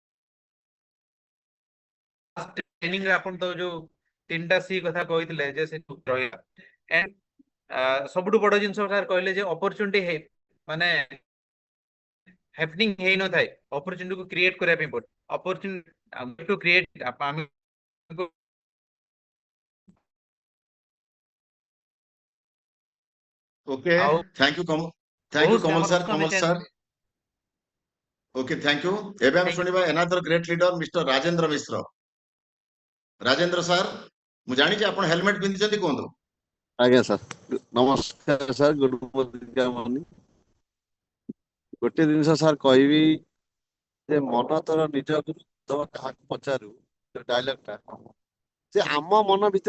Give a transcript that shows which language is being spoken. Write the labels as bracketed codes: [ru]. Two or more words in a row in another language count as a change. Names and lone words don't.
[or] ଟ୍ରେନିଂ ରେ ଆପଣ ତ ଯୋଉ ତିନିଟା ସି କଥା କହିଥିଲେ ଯେ ସେ ରହିଲା ଏଣ୍ଡ ସବୁଠୁ ବଡ ଜିନିଷ ସାର୍ କହିଲେ ଯେ ଅପରଚୁନିଟି ମାନେ ହ୍ୟାପନିଂ ହେଇନଥାଏ ଅପରଚୁନିଟି କୁ କ୍ରିଏଟ କରିବା ପାଇଁ ପଡେ [en] opportunity to create [or] ଆମେ [en] Okay, [or] ଆଉ [en] thank you [or] ବହୁତ [en] Kamal sir, [or] ଆମର [en] Kamal sir. Okay, thank you. [or] ଏବେ ଆମେ [en] Thank you. ଶୁଣିବା another great leader Mr. [or] ରାଜେନ୍ଦ୍ର ମିଶ୍ର। ରାଜେନ୍ଦ୍ର ସାର୍, ମୁଁ ଜାଣିଛି ଆପଣ ହେଲମେଟ ପିନ୍ଧିଛନ୍ତି, କୁହନ୍ତୁ। ଆଜ୍ଞା ସାର୍ ନମସ୍କାର ସାର୍ [en] good morning [or] ଗୋଟେ ଜିନିଷ ସାର୍ କହିବି ଯେ ମନ ତୋର ନିଜକୁ ତୋ କାହାକୁ ପଚାରୁ ଡାଇଲଗଟା ଯେ ଆମ ମନ ଭିତରେ